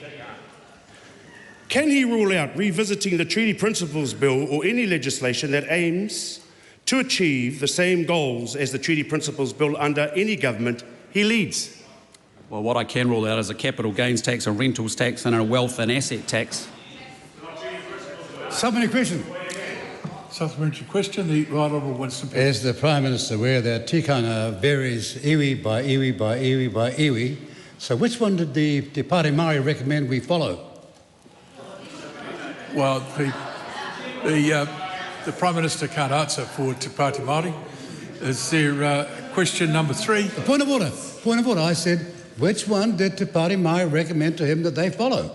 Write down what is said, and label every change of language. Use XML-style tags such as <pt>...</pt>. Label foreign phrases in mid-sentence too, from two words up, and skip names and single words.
<en>Can he rule out revisiting the Treaty Principles Bill or any legislation that aims to achieve the same goals as the Treaty Principles Bill under any government he leads? Well, what I can rule out is a capital gains tax, a rentals tax and a wealth and asset tax. Supplementary question. Supplementary question, the Right Honourable Winston Peters. As the Prime Minister aware, that tikanga varies iwi by iwi by iwi by iwi. So which one did the Te Pāti Māori recommend we follow? Well, the Prime Minister can't answer for Te Pāti Māori. Is there question number 3? Point of order. Point of order. I said, which one did Te Pāti Māori recommend to him that they follow?</en>